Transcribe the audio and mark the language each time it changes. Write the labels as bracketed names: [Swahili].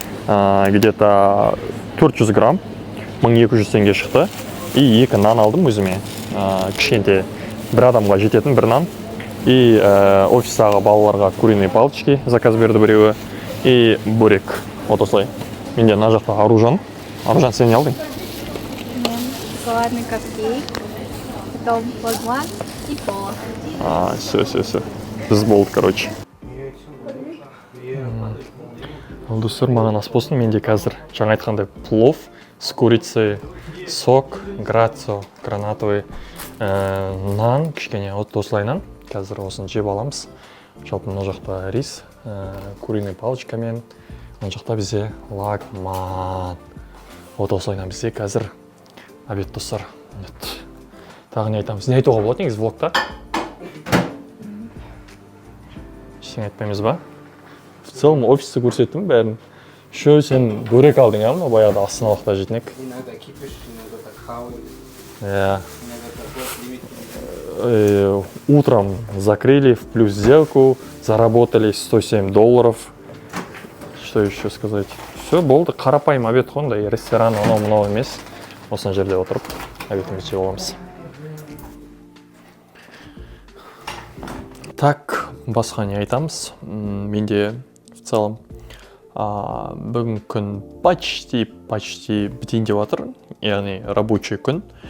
[Russian] Где-то 400 грамм, 1200 [Kazakh] теңге шықты. И 2 нан алдым өзіме, кішкенте. Бір адамға жететін бір нан. И офистағы балаларға [Russian] куриные палочки заказ [Kazakh] берді біреуі. И бурек. Вот осылай. Менде мына жақта Аружан. Аружан, сен не алдың? Мен [Russian] шоколадный капкейк, потом плазма и кола. Все. [Kazakh] Біз болды, [Russian] короче. [Kazakh] Ол достар, маған ас болсын. Менде қазір жаңа айтқандай [Russian] плов с курицей, [Kazakh] сок, грацио, [Russian] гранатовый, [Kazakh] нан, кішкене от осылайнан. Қазір осын жеп аламыз. Жалпы мына жақта рис, куриный палочкамен, мына жақта бізде лагман. От осылайнан бізде қазір обед, достар. Тағы не айтамыз? Не айтуға болады негізі влогта? Ештеңе айтпаймыз ба? [Russian] В целом [Kazakh] офисті көрсеттім бәрін. Шо, сен бөрек алдың, ма? Баяғыда Астаналықта жейтін ек. [Russian] Иногда кипиш, иногда так хавают, [Kazakh] Иә. [Russian] иногда торгуют лимит. Утром закрыли в плюс сделку, заработали $107. Что еще сказать? Все, [Kazakh] болды. Қарапайым обед қондай, ресторан анау-мынау емес. Осыны жерде отырып, обедімізді жеп аламыз. Так, басқа не айтамыз? Менде [Russian] в целом [Kazakh] бүгін күн [Russian] почти [Kazakh] бітейін деп жатыр, яғни [Russian] рабочий [Kazakh] күн.